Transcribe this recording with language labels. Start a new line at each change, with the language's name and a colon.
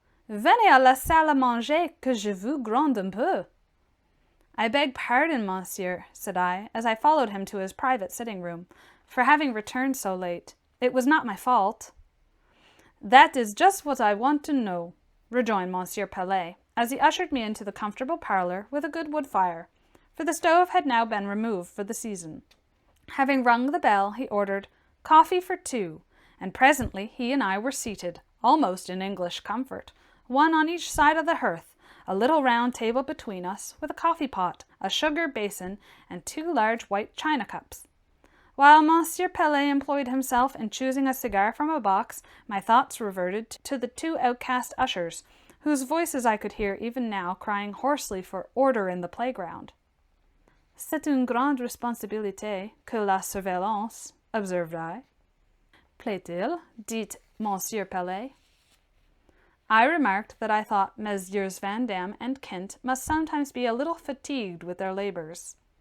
French: Venez à la salle à manger, que je vous gronde un peu.
English: I beg pardon, monsieur, said I, as I followed him to his private sitting-room, for having returned so late. It was not my fault. That is just what I want to know, rejoined Monsieur Pelet, as he ushered me into the comfortable parlour with a good wood fire, for the stove had now been removed for the season. Having rung the bell, he ordered coffee for two, and presently he and I were seated, almost in English comfort, one on each side of the hearth, a little round table between us, with a coffee-pot, a sugar basin, and two large white china cups. While Monsieur Pelet employed himself in choosing a cigar from a box, my thoughts reverted to the two outcast ushers, whose voices I could hear even now crying hoarsely for order in the playground.
French: C'est une grande responsabilité que la surveillance,
English: observed I.
French: Plaît-il, dit Monsieur Pelet.
English: I remarked that I thought Messieurs Van Dam and Kint must sometimes be a little fatigued with their labours.